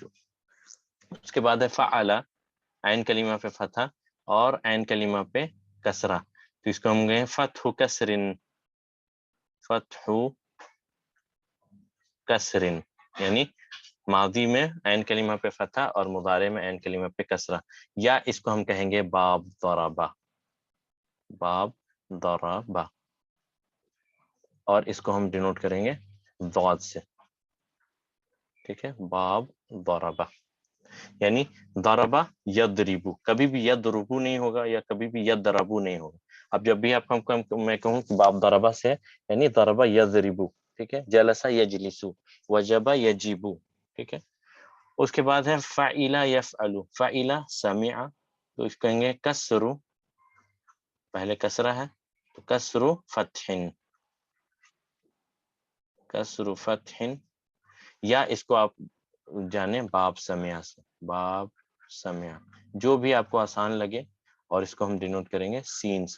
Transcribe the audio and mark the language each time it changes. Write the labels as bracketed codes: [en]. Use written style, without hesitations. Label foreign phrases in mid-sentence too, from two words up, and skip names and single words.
[ur] اس کے بعد ہے فعل، عین کلمہ پہ فتح اور عین کلمہ پہ کسرہ، تو اس کو ہم گئے [ar] فتح کسرن، فتح کسرن، [ur] یعنی ماضی میں عین کلمہ پہ فتح اور مضارع میں عین کلمہ پہ کسرہ، یا اس کو ہم کہیں گے [ar] باب ضربہ، باب ضربہ، [ur] اور اس کو ہم ڈینوٹ کریں گے ضاد سے. ٹھیک ہے، [ar] باب ضربہ، [ur] یعنی [ar] ضربہ یضربو، [ur] کبھی بھی یضربو نہیں ہوگا یا کبھی بھی یضربو نہیں ہوگا. اب جب بھی آپ میں کہوں کہ [ar] باب ضربہ [ur] سے یعنی [ar] ضربہ یضربو. [ur] ٹھیک ہے، [ar] جلسہ یجلسو، وجبہ یجیبو. [ur] ٹھیک ہے، اس کے بعد ہے [ar] فعل یفعل، فعل سمع، [ur] تو اس کہیں گے کسر، پہلے کسرہ ہے تو [ar] کسر فتح، کسر فتح، [ur] یا اس کو آپ جانے [ar] باب سمیا [ur] سے، [ar] باب سمیا، [ur] جو بھی آپ کو آسان لگے، اور اس کو ہم ڈینوٹ کریں گے سین سے.